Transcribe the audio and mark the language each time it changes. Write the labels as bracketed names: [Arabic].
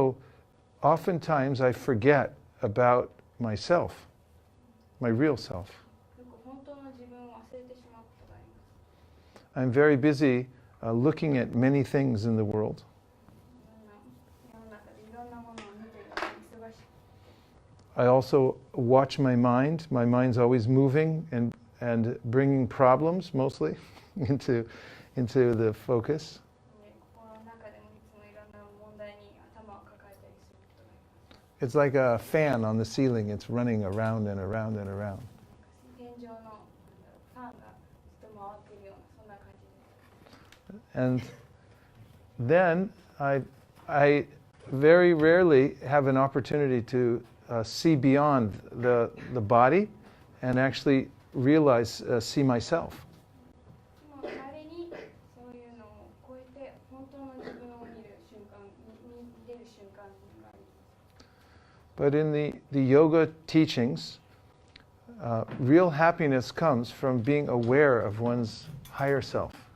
[English] So oftentimes I forget about myself, my real self. [Japanese] よく本当の自分を忘れてしまうことがあります。 [English] I'm very busy looking at many things in the world. [Japanese] 世の中でいろんなものを見ているのに忙しく。 [English] I also watch my mind. My mind's always moving and bringing problems mostly into the focus. [Japanese] 心の中でもいつもいろんな問題に頭を抱えたりすることがあります。 [English] It's like a fan on the ceiling. It's running around and around and around. [Japanese] 天井のファンがずっと回っているようなそんな感じです。 [English] And then I very rarely have an opportunity to see beyond the body and actually realize, see myself. [Japanese] でも稀にそういうのを超えて本当の自分を見る瞬間、見れる瞬間があります。 [English] But in the yoga teachings, real happiness comes from being aware of one's higher self.